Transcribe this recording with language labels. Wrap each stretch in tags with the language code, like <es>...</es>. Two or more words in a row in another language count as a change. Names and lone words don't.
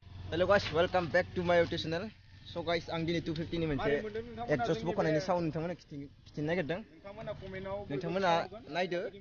<en>Hello guys, welcome back to my YouTube channel. So guys,</en> <brx>आं दिनै 250 नि मोनसे एक्सजस्ट बख'नायनि साउन्ड नोंथांमोना खिथिनो नागिरदों। नोंथांमोना नायदो।</brx>